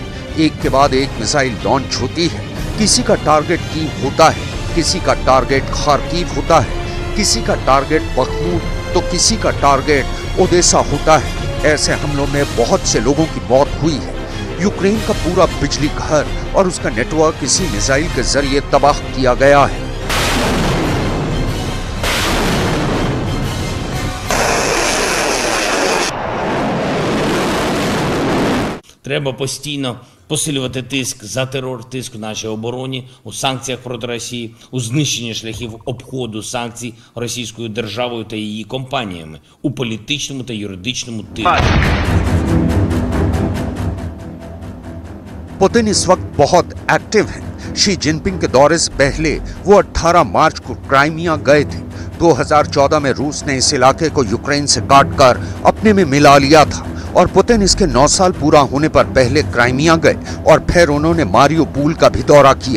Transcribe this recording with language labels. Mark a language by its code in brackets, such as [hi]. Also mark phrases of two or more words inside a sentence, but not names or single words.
[hi] एक के बाद एक मिसाइल लॉन्च होती है। किसी का टारगेट कीव होता है, किसी का टारगेट खार्किव होता है, किसी का टारगेट बखमूत तो किसी का टारगेट ओदेसा होता है। ऐसे हमलों में बहुत से लोगों की मौत हुई है। यूक्रेन का पूरा बिजली घर और उसका नेटवर्क इसी मिसाइल के जरिए तबाह किया गया है। [uk] Треба постійно посилювати тиск за терор, тиск в нашій обороні, у санкціях проти Росії, у знищенні шляхів обходу санкцій російською державою та її компаніями, у політичному та юридичному тилу. [hi] पुतिन इस वक्त बहुत एक्टिव हैं। शी जिनपिंग के दौरे से पहले वो 18 मार्च को क्राइमिया गए थे। 2014 में रूस ने इस इलाके को यूक्रेन से काटकर अपने में मिला लिया था और पुतिन इसके 9 साल पूरा होने पर पहले क्राइमिया गए और फिर उन्होंने मारियोपोल का भी दौरा किया।